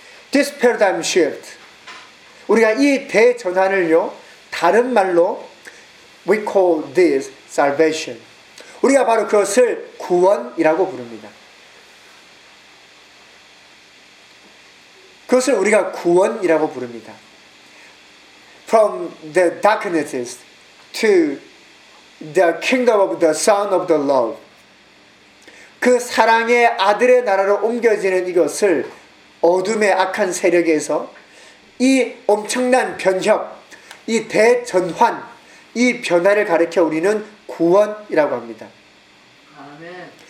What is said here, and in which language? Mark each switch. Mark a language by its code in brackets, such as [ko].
[en] This paradigm shift [ko] 우리가 이 대전환을요 다른 말로 [en] we call this salvation [ko] 우리가 바로 그것을 구원이라고 부릅니다. 그것을 우리가 구원이라고 부릅니다. [en] From the darkness to the kingdom of the Son of the Love. [ko] 그 사랑의 아들의 나라로 옮겨지는 이것을 어둠의 악한 세력에서 이 엄청난 변혁, 이 대전환, 이 변화를 가르쳐 우리는 구원이라고 합니다. 아멘.